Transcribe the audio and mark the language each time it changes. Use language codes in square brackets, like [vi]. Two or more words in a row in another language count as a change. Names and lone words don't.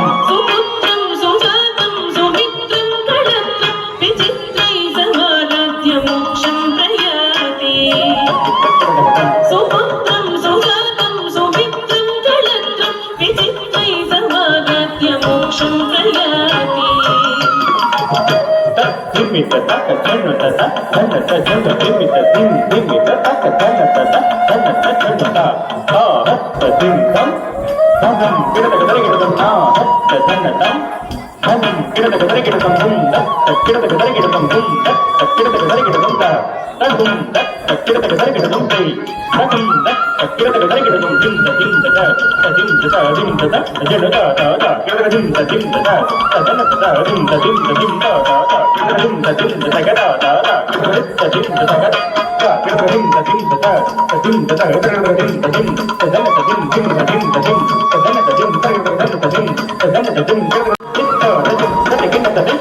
[sa] सुपुत्रं सुजातं सुमित्रं कळत्रं विचित्रै समाराध्य मोक्षं प्रयाति सुपुत्रं सुजातं सुमित्रं कळत्रं विचित्रै समाराध्य मोक्षं प्रयाति दिमित तक जनत जनत जन दिमित दिम दिमित तक जनत जनत जनता हत दिम दम दम किडत गदरगिडदम ना हत जनतम दम किडत गदरगिडदम दुम दत किडत गदरगिडदम दुम दत किडत गदरगिडदम दा तदुम दत किडत गदरगिडदम दे तदुम दत किडत गदरगिडदम दिम दिम दा तदिम दा दिम दा जनता दा किडत दिम दिम दा तदनत दा दिम दिम दा दा dim da dim da ga da da da da dim da ga da da dim da dim da da dim da da dim da dim da dim da da dim dim da dim da dim da da dim da dim da dim da da dim da dim da